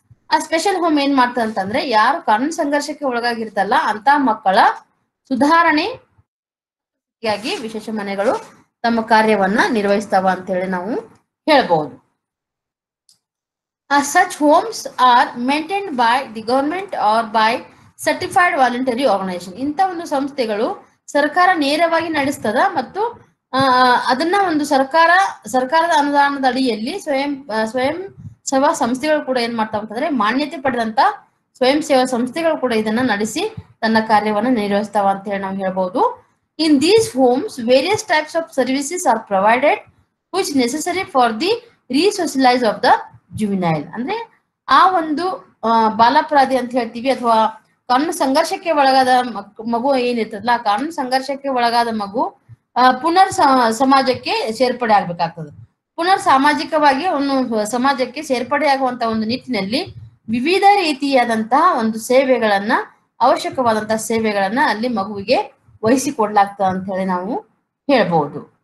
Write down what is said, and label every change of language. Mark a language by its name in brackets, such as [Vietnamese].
[Kannada] ಆ special home ಏನ್ ಮಾಡ್ತಾರ ಅಂತಂದ್ರೆ ಯಾರು ಕಾನೂನು ಸಂಘರ್ಷಕ್ಕೆ ಒಳಗಾಗಿರ್ತಲ್ಲ ಅಂತ ಮಕ್ಕಳ ಸುಧಾರಣೆ ಹೀಗಾಗಿ ವಿಶೇಷ ಮನೆಗಳು ತಮ್ಮ ಕಾರ್ಯವನ್ನ ನಿರ್ವಹಿಸ್ತಾವ ಅಂತ ಹೇಳಿ ನಾವು ಹೇಳ್ಬಹುದು. [English] Such homes are maintained by the government or by certified voluntary organization. [Kannada] ಇಂಥ ಒಂದು ಸಂಸ್ಥೆಗಳು ಸರ್ಕಾರ ನೇರವಾಗಿ ನಡೆಸ್ತದ ಮತ್ತು ಅದನ್ನ ಒಂದು ಸರ್ಕಾರದ ಅನುದಾನದ ಅಡಿಯಲ್ಲಿ ಸ್ವಯಂ ಸೇವಾ ಸಂಸ್ಥೆಗಳು ಕೂಡ ಏನ್ ಮಾಡ್ತಾವ ಅಂತಂದ್ರೆ ಮಾನ್ಯತೆ ಪಡೆದಂತ ಸ್ವಯಂ ಸೇವಾ ಸಂಸ್ಥೆಗಳು ಕೂಡ ಇದನ್ನ ನಡೆಸಿ ತನ್ನ ಕಾರ್ಯವನ್ನ ನಿರ್ವಹಿಸ್ತಾವ ಅಂತ ಹೇಳಿ ನಾವು ಹೇಳ್ಬಹುದು. [English] In these homes, various types of services are provided which necessary for the resocialize of the juvenile. [Kannada] ಅಂದ್ರೆ ಆ ಒಂದು ಬಾಲಾಪರಾಧಿ ಅಂತ ಹೇಳ್ತೀವಿ ಅಥವಾ ಕಾನೂನು ಸಂಘರ್ಷಕ್ಕೆ ಒಳಗಾದ ಮಗು ಏನಿರ್ತದಲ್ಲ, ಆ ಕಾನೂನು ಸಂಘರ್ಷಕ್ಕೆ ಒಳಗಾದ ಮಗು ಪುನರ್ ಸಮಾಜಕ್ಕೆ ಸೇರ್ಪಡೆ ಆಗ್ಬೇಕಾಗ್ತದೆ. ಪುನರ್ ಸಾಮಾಜಿಕವಾಗಿ ಅವನು ಸಮಾಜಕ್ಕೆ ಸೇರ್ಪಡೆ ಆಗುವಂತ ಒಂದು ನಿಟ್ಟಿನಲ್ಲಿ ವಿವಿಧ ರೀತಿಯಾದಂತಹ ಒಂದು ಸೇವೆಗಳನ್ನ, ಅವಶ್ಯಕವಾದಂತಹ ಸೇವೆಗಳನ್ನ ಅಲ್ಲಿ ಮಗುವಿಗೆ ವಹಿಸಿಕೊಡ್ಲಾಗ್ತದೆ ಅಂತ ಹೇಳಿ ನಾವು ಹೇಳ್ಬಹುದು.